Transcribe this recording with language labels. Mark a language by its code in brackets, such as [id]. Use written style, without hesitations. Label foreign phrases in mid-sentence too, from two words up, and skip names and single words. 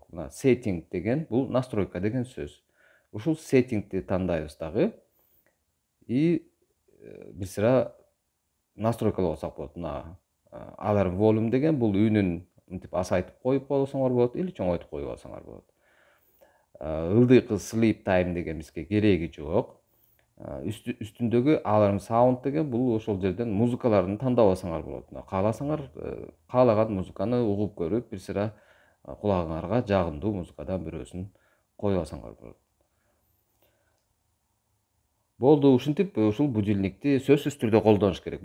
[ky] Мына setting деген бул настройка деген сөз. Ушул settingти тандайбыз дагы. И бир сыра настройкалап алсак болот. Мына [en] Alarm volume [ky] деген бул үнүн мынтип асайтып коюп койсоңор болот или чоңойтуп коюп алсаңар болот. Ылдыйкы [en] sleep time [ky] деген бизге кереги жок. Үстүндөгү [en] Alarm sound [ky] деген бул ошол жерден музыкаларды тандап алсаңар болот. Кааласаңар каалаган музыканы угуп көрүп, бир сыра кулагыңарга жагымдуу музыкадан бирөөсүн коюп алсаңар болот. Болду, ушинтип ушул будильникти сөзсүз түрдө колдонуш керек.